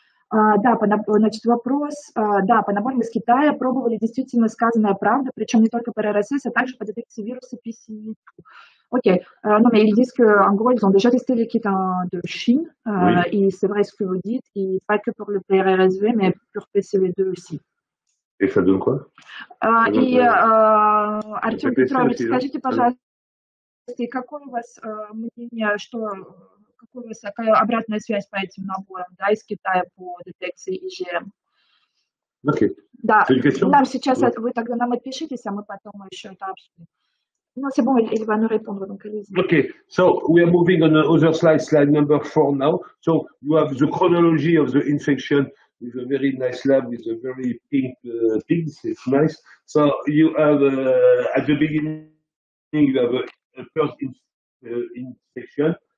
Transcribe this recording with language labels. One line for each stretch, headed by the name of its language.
Russian: Да, значит, вопрос. Да, по наборам из Китая пробовали действительно сказанная правда, причем не только по РСС, а также по детекции вируса PCV2.
French: Ok, non mais ils disent qu'en gros, ils ont déjà testé les kits de Chine, et c'est vrai ce que vous dites, et pas que pour le PRRSV, mais pour PCV2 aussi. Et ça donne quoi?
Russian: И, Артем Петрович, скажите, пожалуйста, какое у вас мнение, какая у вас обратная связь по этим наборам, да, из Китая по детекции ИЖМ?
English: Okay.
Russian: Да, нам сейчас вы тогда нам отпишитесь, а мы потом еще это обсудим.
French: Non, c'est bon, il va nous répondre, donc allez-y.
English: Okay, so we are moving on the other slide number 4 now. So you have the chronology of the infection with a very nice lab with a very pink pigs. It's nice. So you have at the beginning you have a first infection.